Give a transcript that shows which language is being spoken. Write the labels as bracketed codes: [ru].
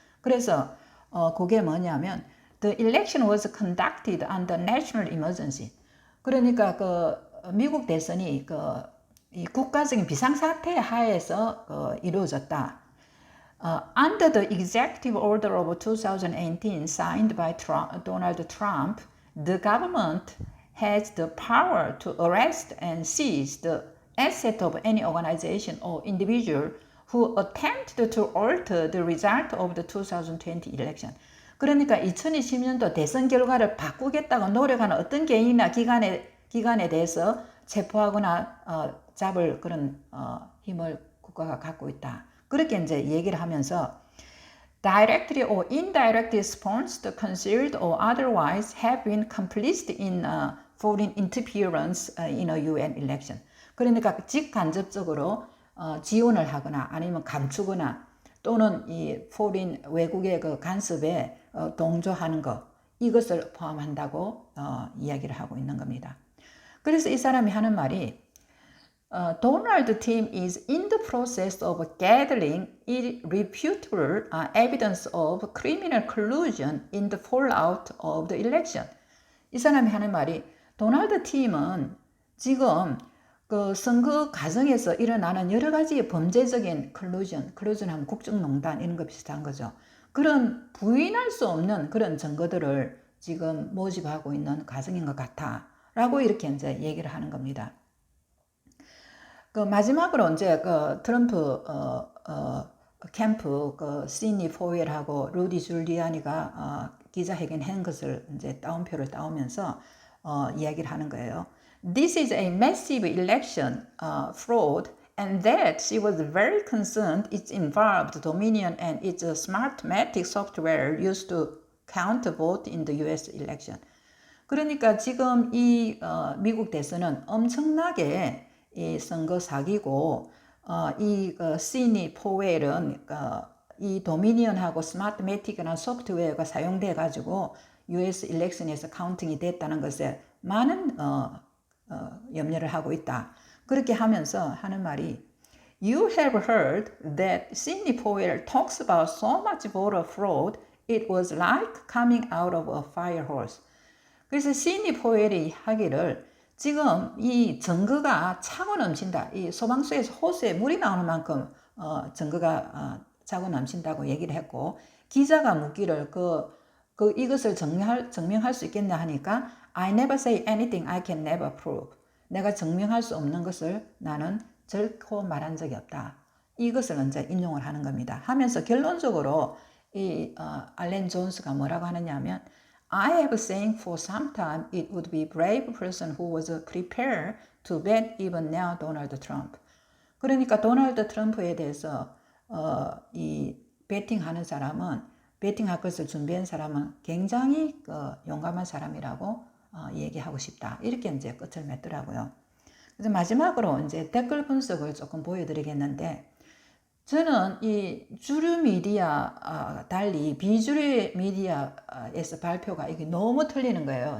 [ko] 그래서 그게 뭐냐면 [en] The election was conducted under national emergency. [ko] 그러니까 그 미국 대선이 이 국가적인 비상사태 하에서 이루어졌다. [en] Under the executive order of 2018 signed by Donald Trump, the government has the power to arrest and seize the asset of any organization or individual who attempted to alter the result of the 2020 election. [ko] 그러니까 2020년도 대선 결과를 바꾸겠다고 노력하는 어떤 개인이나 기관에 대해서 체포하거나 잡을 그런 힘을 국가가 갖고 있다. 그렇게 이제 얘기를 하면서 [en] directly or indirectly sponsored, concealed or otherwise have been complicit in foreign interference in a UN election. [ko] 그러니까 직간접적으로 지원을 하거나 아니면 감추거나 또는 이 foreign 외국의 그 간섭에 동조하는 것 이것을 포함한다고 이야기를 하고 있는 겁니다. 그래서 이 사람이 하는 말이 [en] Donald team is in the process of gathering irrefutable evidence of criminal collusion in the fallout of the election. [ko] 이 사람이 하는 말이 도널드 팀은 지금 그 선거 과정에서 일어나는 여러 가지 범죄적인 collusion 하면 국정농단 이런 거 비슷한 거죠. 그런 부인할 수 없는 그런 증거들을 지금 모집하고 있는 과정인 것 같아. 라고 이렇게 이제 얘기를 하는 겁니다. 그 마지막으로 이제 그 트럼프 캠프 그 시니 포웰하고 루디 줄리아니가 기자회견 한 것을 이제 따옴표를 따오면서 이야기를 하는 거예요. [en] This is a massive election fraud, and that she was very concerned it involved Dominion and its Smartmatic software used to count vote in the U.S. election. [ko] 그러니까 지금 이 미국 대선은 엄청나게 이 선거 사기고 이 시니 포웰은 이 도미니언하고 스마트매틱이라는 소프트웨어가 사용돼 가지고 US 일렉션에서 카운팅이 됐다는 것에 많은 염려를 하고 있다. 그렇게 하면서 하는 말이 [en] You have heard that Sidney Powell talks about so much voter fraud, it was like coming out of a fire hose. [ko] 그래서 시니 포웰이 하기를 지금 이 증거가 차고 넘친다. 이 소방서에서 호수에 물이 나오는 만큼 증거가 차고 넘친다고 얘기를 했고 기자가 묻기를 이것을 증명할 수 있겠냐 하니까 [en] I never say anything I can never prove. [ko] 내가 증명할 수 없는 것을 나는 결코 말한 적이 없다. 이것을 이제 인용을 하는 겁니다. 하면서 결론적으로 이 알렌 존스가 뭐라고 하느냐면 [en] I have saying for some time it would be a brave person who was prepared to bet even now Donald Trump. [ko] 그러니까 도널드 트럼프에 대해서 이 베팅하는 사람은 베팅할 것을 준비한 사람은 굉장히 용감한 사람이라고 얘기하고 싶다. 이렇게 이제 끝을 맺더라고요. 그래서 마지막으로 이제 댓글 분석을 조금 보여드리겠는데 저는 이 주류 미디어 달리 비주류 미디어에서 발표가 이게 너무 틀리는 거예요.